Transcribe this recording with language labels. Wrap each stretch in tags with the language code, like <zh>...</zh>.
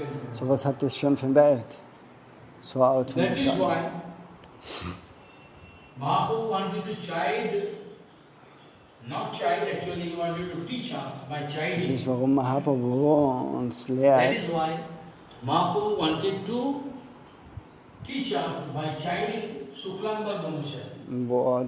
<de>So, was hat das schon für einen Wert? So eine Art von Entsagung.</de> <en>Mahaprabhu wanted to chide, not chide, actually he wanted to teach us by chiding.</en> <de>Das ist, warum Mahaprabhu uns lehrt.</de> <en>That is why Mahaprabhu wanted to teach us by chiding Suklamba Brahmachari.</en>